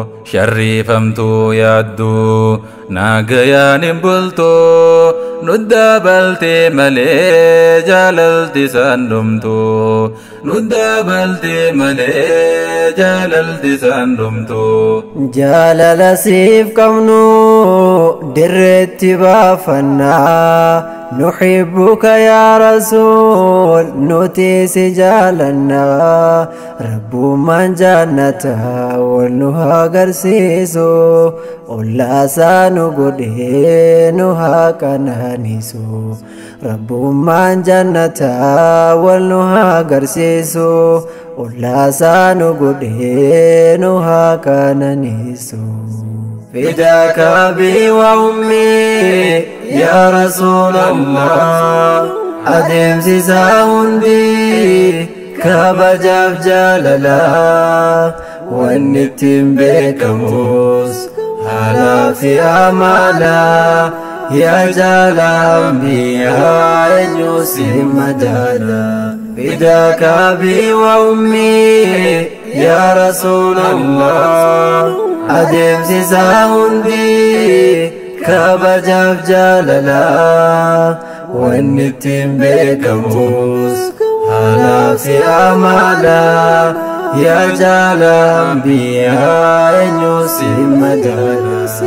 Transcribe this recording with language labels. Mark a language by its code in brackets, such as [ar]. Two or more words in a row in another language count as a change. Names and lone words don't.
[om] Sharriifamtuu yaaddu, naagayaan hin bultu, nu dabalte malee jaalalti isaan dhumtu. Nu dabalte malee jaalalti isaan dhumtu. Jaalala siif qabnu dirreetti baafannaa. [ar] نحبك يا رسول، [om] nuti si jaalanna. Rabbummaan jannata wal nu haa agarsiisu. Ollaa isaa nu godhee nu haa qanaanisu. Rabbummaan jannata wal nu haa agarsiisu. Ollaa isaa nu godhee nu haa qanaanisu. [ar] فداك أبي وأمي يا رسول الله. [om] Adeemsisaa hundi kabajaaf jaalala. Wanni ittiin beekamus haalaa fi amala. Yaa jaala ambiyaa eenyu si madaala. [ar] فداك أبي وأمي يا رسول الله. [om] Adeemsisaa hundi kabajaaf jaalala. Wanni ittiin beekamus haalaa fi amala. Yaa jaala ambiyaa eenyu si madaala.